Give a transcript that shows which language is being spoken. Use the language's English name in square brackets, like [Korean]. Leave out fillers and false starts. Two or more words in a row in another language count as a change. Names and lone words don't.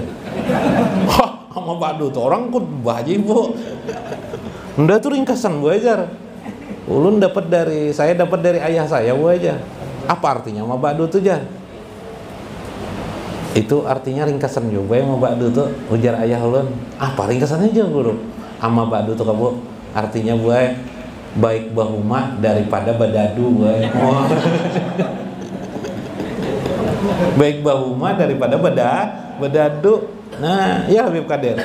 [Banjar] Wah, [Arabic] ama ba'du [Banjar] tuh orang kok bahaji Bu. Udah tuh ringkasan Bu aja. Ulun saya dapat dari ayah saya Bu aja. Apa artinya [Arabic] ama ba'du [Banjar] tuh aja? Itu artinya ringkasan juga yang [Arabic] ama ba'du [Banjar] tuh ujar ayah ulun. Apa ringkasannya aja guru? [Arabic] Ama ba'du [Banjar] tuh kamu artinya Bu baik bahuma daripada badadu Bu. Oh. Baik bahuma daripada badadu. Nah, ya Habib Kadir.